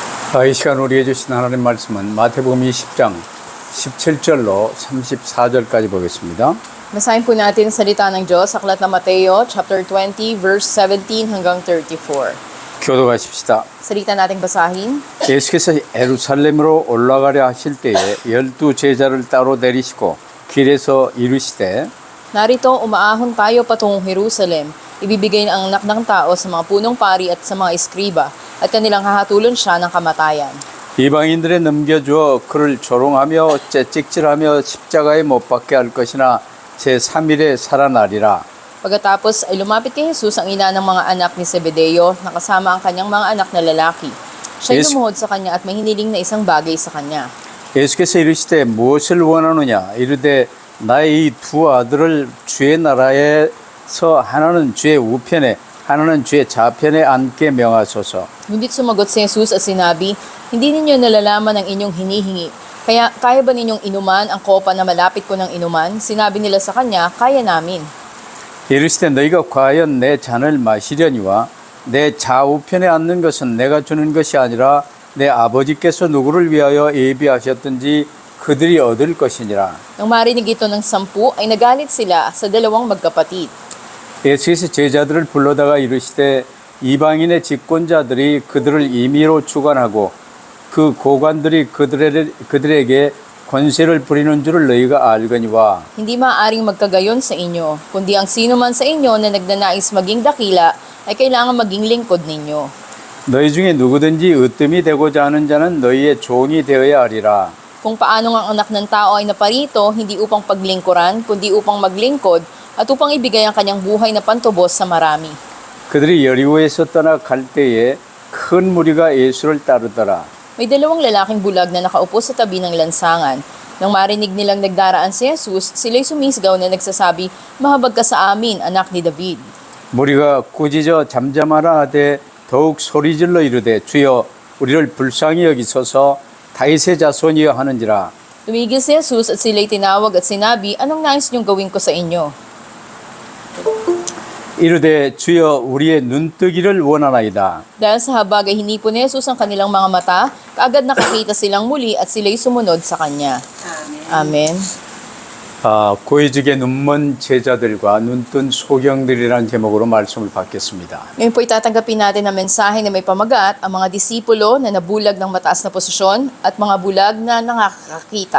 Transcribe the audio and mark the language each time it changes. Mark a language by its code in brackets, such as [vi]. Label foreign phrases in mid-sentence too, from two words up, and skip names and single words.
[ko] 이 시간 우리에게 주신 하나님 말씀은 마태복음 20장 17절로 34절까지 보겠습니다. [tl] Basahin po natin ang salita ng Diyos sa aklat ng Mateo, chapter 20, verse 17 hanggang 34. [ko] 교도하십시다. [tl] Salita nating basahin. [ko] 예수께서 예루살렘으로 올라가려 하실 때에 12 제자를 따로 내리시고 길에서 이르시되 [tl] Narito, umaahon tayo patungong Jerusalem. Ibibigay ang anak ng tao sa mga punong pari at sa mga eskriba, at kanilang hahatulon siya ng kamatayan. [ko] 이방인들에 넘겨주어 그를 조롱하며 째찍질하며 십자가에 못 박게 할 것이나 제3일에 살아나리라. [tl] Pagkatapos ay lumapit kay Jesus ang ina ng mga anak ni Zebedeo, nakasama ang kanyang mga anak na lalaki. Siya'y lumuhod sa kanya at may hiniling na isang bagay sa kanya. [ko] 예수께서 이르시되 무엇을 원하느냐 이르되 나의 이 두 아들을 주의 나라에서 하나는 주의 우편에 하나는 주의 좌편에 앉게 명하소서. [tl] Ngunit sumagot si Jesus at sinabi, hindi ninyo nalalaman ang inyong hinihingi. Kaya ba ninyong inuman ang kopa na malapit ko ng inuman? Sinabi nila sa kanya, kaya namin. [ko] 이르시되 너희가 과연 내 잔을 마시려니와 내 좌우편에 앉는 것은 내가 주는 것이 아니라 내 아버지께서 누구를 위하여 예비하셨든지 그들이 얻을 것이니라. [tl] Nang marinig ito ng 10, ay nagalit sila sa dalawang magkapatid. [ko] 예수께서 제자들을 불러다가 이르시되 이방인의 집권자들이 그들을 임의로 주관하고 그 고관들이 그들에게 권세를 부리는 줄을 너희가 알거니와. [tl] Hindi maaaring magkagayon sa inyo, kundi ang sino man sa inyo na nagnanais maging dakila ay kailangan maging lingkod ninyo. [ko] 너희 중에 누구든지 으뜸이 되고자 하는 자는 너희의 종이 되어야 하리라. [tl] Kung paano ang anak ng tao ay naparito, hindi upang paglingkuran, kundi upang maglingkod at upang ibigay ang kanyang buhay na pantubos sa marami. [ko] 그들이 여리고에서 떠나 갈 때에 큰 무리가 예수를 따르더라. [tl] May dalawang lalaking bulag na nakaupo sa tabi ng lansangan. Nang marinig nilang nagdaraan si Jesus, sila'y sumisgaw na nagsasabi, mahabag ka sa amin, anak ni David. [ko] 무리가 꾸짖어 잠잠하라 하되 더욱 소리질러 이르되 주여 우리를 불쌍히 여기소서 다윗의 자손이여 하는지라. [tl] Tumigil si Jesus at sila'y tinawag at sinabi, anong nais niyong gawin ko sa inyo? [ko] 이르되 주여 우리의 눈뜨기를 원하나이다. [tl] Dahil sa habag ay hinipon ni Jesus ang kanilang mga mata, kaagad nakakita silang muli at sila'y sumunod sa kanya. Amen. [ko] 고해지게 눈먼 제자들과 눈뜬 소경들이라는 제목으로 말씀을 받겠습니다. [tl] Ngayon po itatanggapin natin ang mensahe na may pamagat, ang mga disipulo na nabulag ng mataas na posisyon at mga bulag na nakakakita.